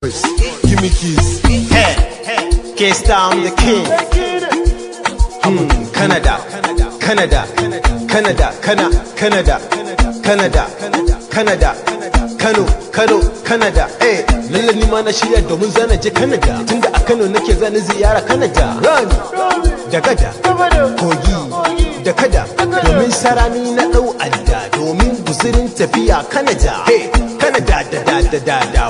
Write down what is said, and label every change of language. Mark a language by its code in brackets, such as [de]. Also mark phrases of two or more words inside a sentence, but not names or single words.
[en] Give me keys. Hey, hey, K-Star, I'm the king. [ha] Hmm, Canada, Canada, Canada, Cana-, Canada, Canada, Canada, Kano, Kano, Canada. Hey, lalle ni ma na shirya domin zana je Canada. Tunda a Kano nake zani ziyara Canada. Run, da gada, kogi, da kada. Domin sarani na ɗau adda, domin guzurin tafiya Canada. Hey, Canada, da, da, da, da, da.